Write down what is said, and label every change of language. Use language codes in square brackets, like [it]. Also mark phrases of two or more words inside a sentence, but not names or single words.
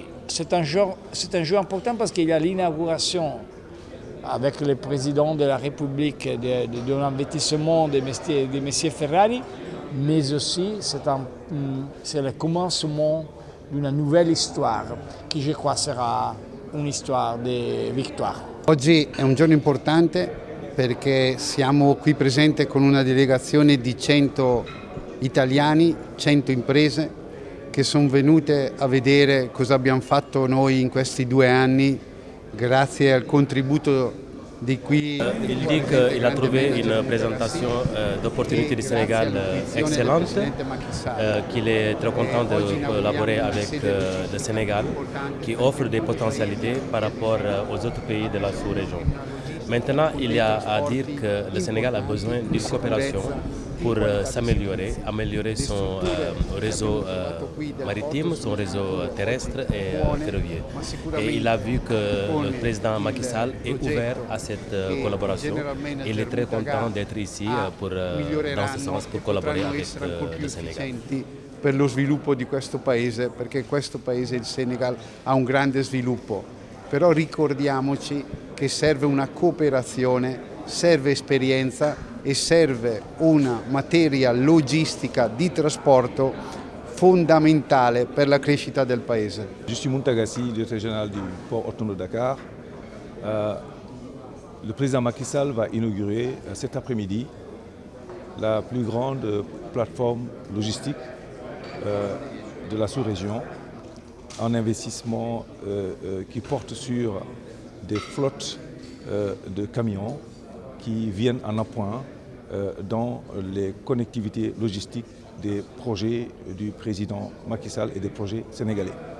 [fr] C'est un jour important parce qu'il y a l'inauguration avec le président de la République de l'investissement de M. Ferrari, mais aussi c'est le commencement d'une nouvelle histoire qui je crois sera une histoire de victoire. [it] Oggi è un giorno importante perché siamo qui presenti con una delegazione di 100 italiani, 100 imprese che sono venute a vedere cosa abbiamo fatto noi in questi 2 anni grazie al contributo di qui. [fr] Il dit qu'il a trouvé une présentation d'opportunités du Sénégal excellente, qu'il est très content de collaborer avec le Sénégal qui offre des potentialités par rapport aux autres pays de la sous-région. Maintenant, il y a à dire que le Sénégal a besoin d'une coopération pour s'améliorer, améliorer son réseau maritime, son réseau terrestre et ferroviaire. Et il a vu que le président Macky Sall est ouvert à cette collaboration. Il est très content d'être ici dans ce sens pour collaborer avec le Sénégal. [it] Per lo sviluppo di questo paese, perché questo paese, il Senegal, ha un grande sviluppo. Però ricordiamoci che serve una cooperazione, serve esperienza e serve una materia logistica di trasporto fondamentale per la crescita del paese. [fr] Je suis Muntagassi, directeur général du port autonome de Dakar. Le président Macky Sall va inaugurer cet après-midi la plus grande plateforme logistique de la sous-région en investissement qui porte sur des flottes de camions qui viennent en appoint dans les connectivités logistiques des projets du président Macky Sall et des projets sénégalais.